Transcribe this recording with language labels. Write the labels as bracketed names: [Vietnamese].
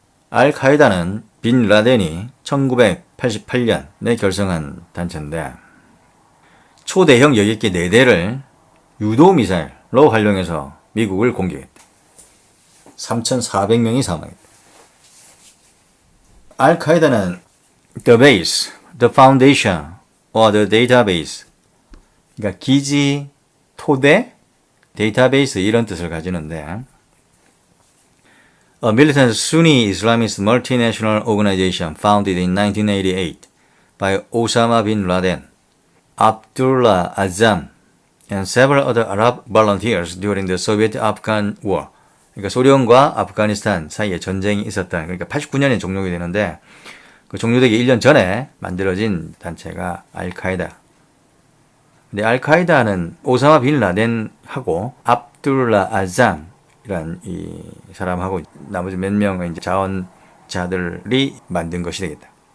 [Korean] 알카에다는 빈 라덴이 1988년에 결성한 단체인데 초대형 여객기 4대를 유도미사일로 활용해서 미국을 공격했다. 3,400명이 사망했다. [English] 알카에다는 the base, the foundation, or the database, [Korean] 그러니까 기지, 토대, 데이터베이스 이런 뜻을 가지는데, [English] A militant Sunni Islamist multinational organization founded in 1988 by Osama bin Laden, Abdullah Azzam, and several other Arab volunteers during the Soviet-Afghan War. [Korean] 그러니까 소련과 아프가니스탄 사이에 전쟁이 있었다. 그러니까 89년에 종료가 되는데 그 종료되기 1년 전에 만들어진 단체가 알카에다. 근데 알카에다는 오사마 빈 라덴하고 압둘라 아잠이란 이 사람하고 나머지 몇 명의 이제 자원자들이 만든 것이 되겠다.